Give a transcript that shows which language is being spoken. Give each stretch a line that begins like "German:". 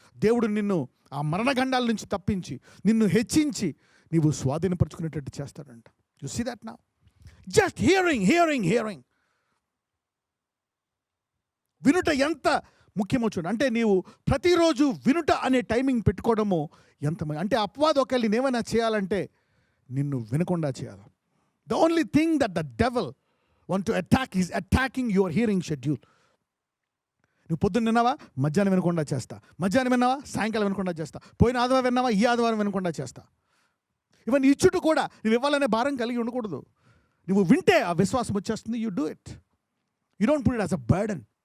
Telugu: దేవుడు నిన్ను ఆ మరణగండాల నుంచి తప్పించి నిన్ను హెచ్చించి నీవు స్వాధీనపరచుకునేటట్టు చేస్తాడంట.
English: You see that now. Just hearing.
Telugu: వినుట ఎంత ముఖ్యమో చూడండి. అంటే నీవు ప్రతిరోజు వినుట అనే టైమింగ్ పెట్టుకోవడము ఎంత, అంటే అపవాది ఒకవేళ నేనేమైనా చేయాలంటే నిన్ను వినకుండా చేయాలి.
English: The only thing that the devil want to attack, is attacking your hearing schedule.
Telugu: నువ్వు పొద్దున్న విన్నావా, మధ్యాహ్నం వినకుండా చేస్తా. మధ్యాహ్నం విన్నావా, సాయంకాలం వినకుండా చేస్తా. పోయిన ఆదివారం విన్నావా, ఈ ఆదివారం వినకుండా చేస్తా. ఇవన్నీ ఇచ్చుట కూడా నువ్వు ఇవ్వాలనే భారం కలిగి ఉండకూడదు. నువ్వు వింటే ఆ విశ్వాసం వచ్చేస్తుంది.
English: You do it. You don't put it as a burden.